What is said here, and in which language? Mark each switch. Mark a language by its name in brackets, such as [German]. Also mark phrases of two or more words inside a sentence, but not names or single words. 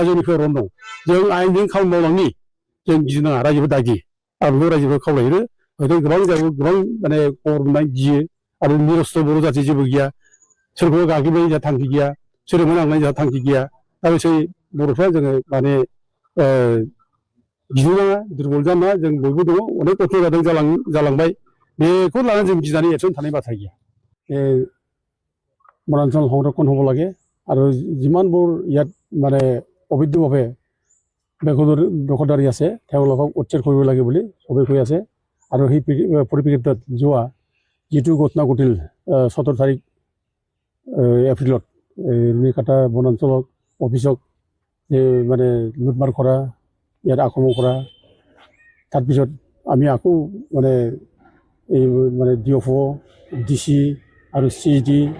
[Bodo] जोंनि फेभरावनो दं जों आयेनजों खामानि मावलांनि जों गिनो नाङा रायजोफोर दागि आं बेखौ रायजोफोर खावलायो हयथ' गोबां जायगायाव गोबां माने खबर मोननाय गियो आरो निरस्थ' बर' जाथि जेबो गैया सोरखौबा गाग्लोबनाय जोंहा थांखि गैया सोरजोंबा नांनाय जोंहा थांखि गैया दा बिसोर बर'फ्रा जोङो माने गिनो नाङा दुरबल जानो नाङा जों बयबो दङ अनेक खस्थ' जादों जालांबाय बेखौ लानानै जों गिनानै एबसेन्ट थानाय बाथ्रा गैया [Assamese] বনাঞ্চল সংৰক্ষণ হ'ব লাগে আৰু যিমানবোৰ ইয়াত মানে অবৈধভাৱে দখলদাৰী আছে তেওঁলোকক উচ্ছেদ কৰিব লাগে বুলি চবেই কৈ আছে আৰু সেই পৰিপ্ৰেক্ষিতত যোৱা যিটো ঘটনা ঘটিল 17 তাৰিখ এপ্ৰিলত ৰুনিকাটা বনাঞ্চলত অফিচক মানে লুটমাৰ কৰা ইয়াত আক্ৰমণ কৰা তাৰপিছত আমি আকৌ মানে এই মানে DFO DC আৰু CED